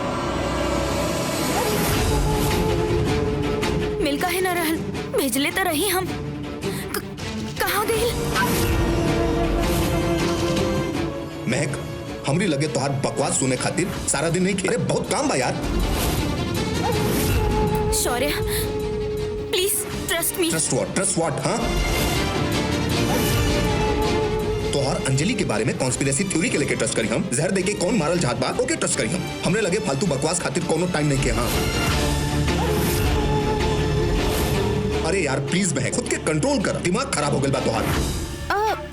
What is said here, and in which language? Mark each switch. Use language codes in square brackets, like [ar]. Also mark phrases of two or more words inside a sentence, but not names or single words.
[bho] मिल काहे न रहल? भेजले तो रही हम। कहाँ गई? महक हमरी लगे तोहार बकवास सुने खातिर सारा दिन नहीं खेले, बहुत काम बा यार। शौर्य, [en] please trust me. trust what? [bho] हाँ, तोहार अंजलि के बारे में [en] conspiracy theory [bho] के लेके ट्रस्ट करी हम। जहर देके कौन मारल जात बा ओके ट्रस्ट करी हम। हमरे लगे फालतू बकवास खातिर कोनो टाइम नहीं के। हाँ अरे यार प्लीज महक, खुद के कंट्रोल कर, दिमाग खराब हो गइल बा तोहार।